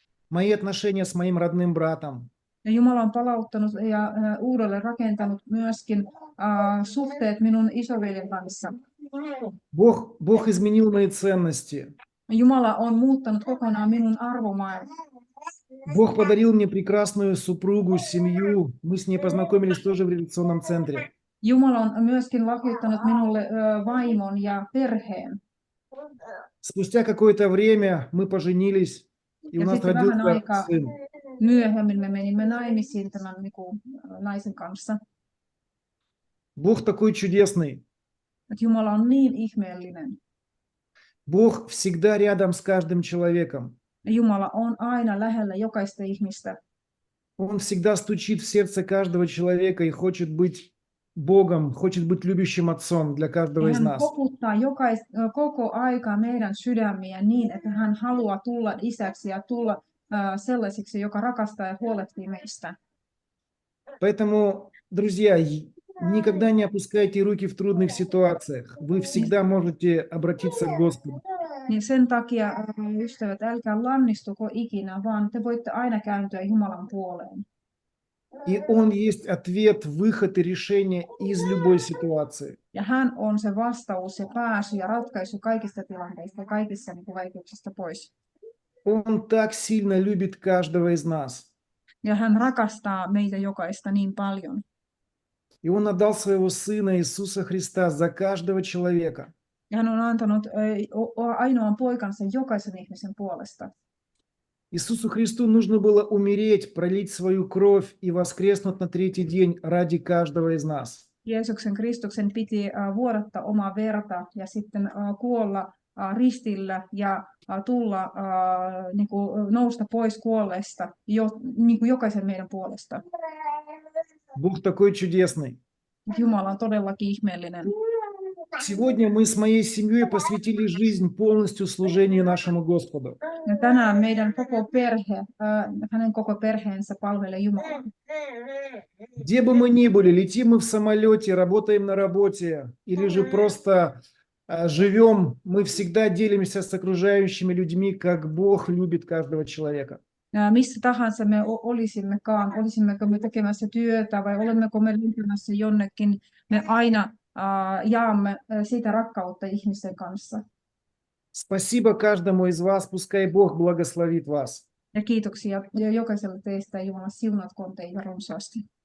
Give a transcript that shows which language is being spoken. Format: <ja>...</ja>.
<ru>мои отношения с моим родным братом.</ru> <fi>Ja Jumala on palauttanut ja uudelleen rakentanut myöskin suhteet minun isoveljen kanssa.</fi> <ru>Бог изменил мои ценности.</ru> <fi>Jumala on muuttanut kokonaan minun arvomaailman.</fi> <ru>Бог подарил мне прекрасную супругу, семью. Мы с ней познакомились тоже в реабилитационном центре.</ru> <fi>Jumala on myöskin lahjoittanut minulle vaimon ja perheen.</fi> <ru>Спустя какое-то время мы поженились, и у</ru> <fi>Ja</fi> <ru>нас</ru> <fi>sitten vähän</fi> <ru>родился</ru> <fi>aikaa</fi> <ru>сын.</ru> <fi>myöhemmin me menimme naimisiin tämän naisen kanssa.</fi> <ru>Бог такой чудесный.</ru> <fi>Että Jumala on niin ihmeellinen.</fi> <ru>Бог всегда рядом с каждым человеком.</ru> <fi>Ja Jumala on aina lähellä jokaista ihmistä.</fi> <ru>Он всегда стучит в сердце каждого человека и хочет быть Богом, хочет быть любящим отцом для каждого из</ru> <fi>Hän</fi> <ru>нас.</ru> <fi>koputtaa koko aika meidän sydämiä niin, että hän haluaa tulla isäksi ja tulla sellaisiksi, joka rakastaa ja huolehtii meistä.</fi> <ru>Поэтому, друзья, никогда не опускайте руки в трудных ситуациях. Вы всегда можете обратиться к Господу.</ru> <fi>Niin sen takia, ystävät, älkää lannistuko ikinä, vaan te voitte aina kääntyä Jumalan puoleen.</fi> <ru>И Он есть ответ, выход и решение из любой ситуации.</ru> <fi>Ja hän on se vastaus ja pääsy ja ratkaisu kaikista tilanteista ja kaikista vaikeuksista pois.</fi> <ru>Он так сильно любит каждого из нас.</ru> <fi>Ja hän rakastaa meitä jokaista niin paljon.</fi> <ru>И Он отдал своего Сына Иисуса Христа за каждого человека.</ru> <fi>Ja hän on antanut ainoan poikansa jokaisen ihmisen puolesta.</fi> <ru>Иисусу Христу нужно было умереть, пролить свою кровь и воскреснуть на третий день ради каждого из нас.</ru> <fi>Jeesuksen Kristuksen piti vuodattaa omaa verta ja sitten kuolla ristillä ja tulla niin kuin nousta pois kuolleesta niin kuin jokaisen meidän puolesta.</fi> <ru>Бог такой чудесный.</ru> <fi>Jumala on todellakin ihmeellinen.</fi> <ru>Сегодня мы с моей семьей посвятили жизнь полностью служению нашему Господу.</ru> <fi>Ja tänään meidän koko perhe, hänen koko perheensä palvelee Jumalaa.</fi> <ru>Где бы мы ни были, летим мы в самолете, работаем на работе, или же просто живем, мы всегда делимся с окружающими людьми, как Бог любит каждого человека.</ru> <fi>Ja missä tahansa me olisimmekaan, olisimmeko me tekemässä työtä vai olemmeko me lentämässä jonnekin, me aina jaamme sitä rakkautta ihmisten kanssa.</fi> <ru>Спасибо каждому из вас, пускай Бог благословит вас.</ru> <fi>Ja kiitoksia jokaiselle teistä, ja Jumala siunatkoon teitä runsaasti.</fi>